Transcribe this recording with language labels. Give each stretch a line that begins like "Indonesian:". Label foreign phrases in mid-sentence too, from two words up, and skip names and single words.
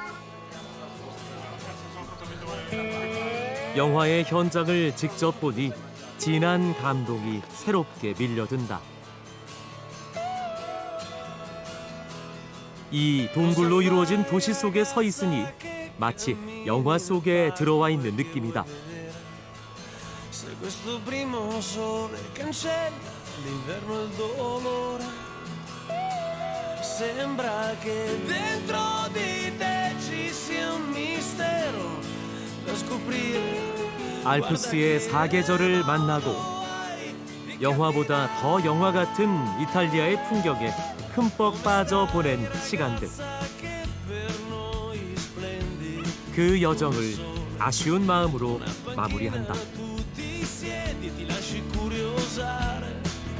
Korean: 영화의 현장을 직접 보니 진한 감동이 새롭게 밀려든다. 이 동굴로 이루어진 도시 속에 서 있으니 마치 영화 속에 들어와 있는 느낌이다.
Italian: Se questo primo sole cancella l'inverno e il dolore, sembra che dentro di te ci sia un mistero da scoprire.
Korean: 알프스의 사계절을 만나고 영화보다 더 영화 같은 이탈리아의 풍경에 흠뻑 빠져 보낸 시간들. 그 여정을 아쉬운 마음으로 마무리한다.
Italian: Ti siedi, ti lasci curiosare.